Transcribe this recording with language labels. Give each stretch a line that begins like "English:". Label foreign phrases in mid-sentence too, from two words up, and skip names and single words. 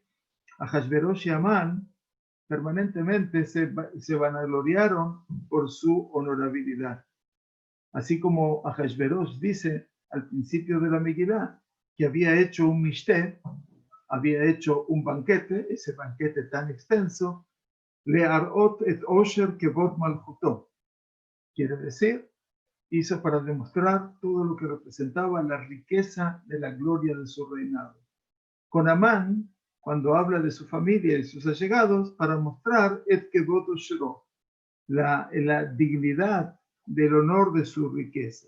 Spanish: Ahasverosh y Amán permanentemente se vanagloriaron por su honorabilidad. Así como Ahasverosh dice al principio de la Megilá que había hecho un mishté, había hecho un banquete, ese banquete tan extenso,
Hebrew: להראות את עושר כבוד מלכותו.
Spanish: Quiere decir, hizo para demostrar todo lo que representaba la riqueza de la gloria de su reinado. Con Amán, cuando habla de su familia y sus allegados, para mostrar
Hebrew: את כבוד עשרו,
Spanish: la dignidad del honor de su riqueza.